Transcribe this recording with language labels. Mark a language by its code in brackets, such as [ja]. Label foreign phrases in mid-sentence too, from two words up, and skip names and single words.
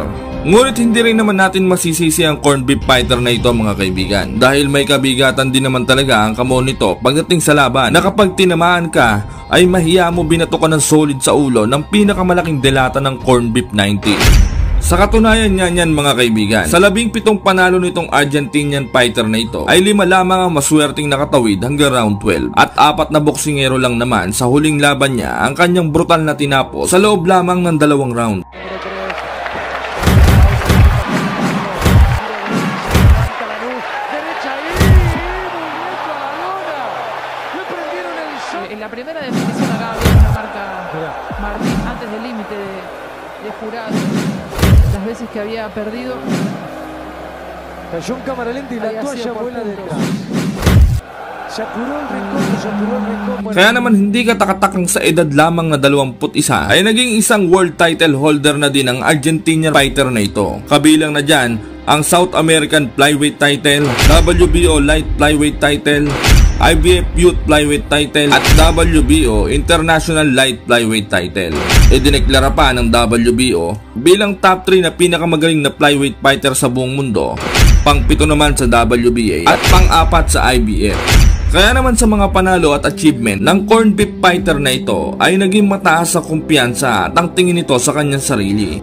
[tl] Ngunit hindi rin naman natin masisisi ang [en] corned beef fighter [tl] na ito mga kaibigan, dahil may kabigatan din naman talaga ang kamon nito pagdating sa laban na kapag tinamaan ka ay mahiya mo binato ka ng solid sa ulo ng pinakamalaking delata ng [en] corned beef [tl] 90. Sa katunayan niyan mga kaibigan, sa 17 panalo nitong [en] Argentinian fighter [tl] na ito ay 5 lamang ang maswerteng nakatawid hanggang round 12 at 4 na boksingero lang naman sa huling laban niya ang kanyang brutal na tinapos sa loob lamang ng 2 round. [es] En la primera definición acá había una marca Martín antes del límite de jurado. Las veces que había perdido. Cayó en cámara lenta y la toalla vuela detrás. Se apuró el rincón. [tl] Kaya naman hindi katakatakang sa edad lamang na 21 ay naging isang world title holder na din ang [en] Argentinian fighter [tl] na ito. Kabilang na dyan ang South American Flyweight title, WBO Light Flyweight title, IBF Youth Flyweight title at WBO International Light Flyweight title. Idineklara pa ng WBO bilang top 3 na pinakamagaling na [en] flyweight fighter [tl] sa buong mundo, pang-7 naman sa WBA at pang-4 sa IBF. Kaya naman sa mga panalo at achievement ng [en] corned beef fighter [tl] na ito ay naging mataas sa kumpiyansa at ang tingin nito sa kanyang sarili.